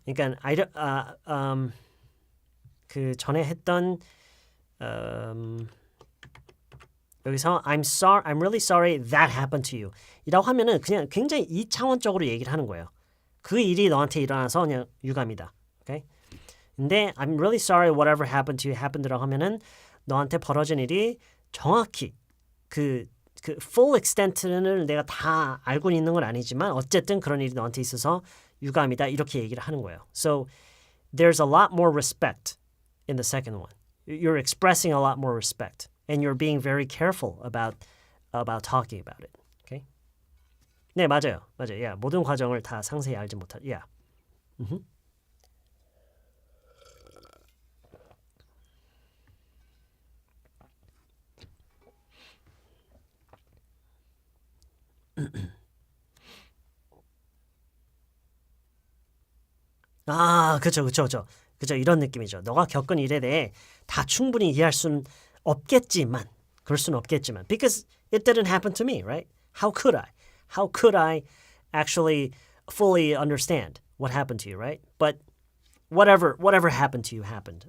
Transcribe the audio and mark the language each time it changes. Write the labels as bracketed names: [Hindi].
[Korean] 그러니까 그 전에 했던 여기서 [English] I'm really sorry that happened to you. [Korean] 이라고 하면은 그냥 굉장히 2차원적으로 얘기를 하는 거예요. 그 일이 너한테 일어나서 그냥 유감이다. 오케이? 근데 [English] I'm really sorry whatever happened to you happened [Korean] 라고 하면은 너한테 벌어진 일이 정확히 그 full extent를 내가 다 알고 있는 건 아니지만 어쨌든 그런 일이 너한테 있어서 유감이다. 이렇게 얘기를 하는 거예요. [English] So there's a lot more respect in the second one. You're expressing a lot more respect. And you're being very careful about talking about it. [Korean] Okay? 네, 맞아요. Yeah, 모든 과정을 다 상세히 알지 못할. [English] Yeah. [Korean] 그쵸. 이런 느낌이죠. 너가 겪은 일에 대해 다 충분히 이해할 수는 없겠지만, 그럴 수는 없겠지만, [English] because it didn't happen to me, right? How could I actually fully understand what happened to you, right? But whatever happened to you happened.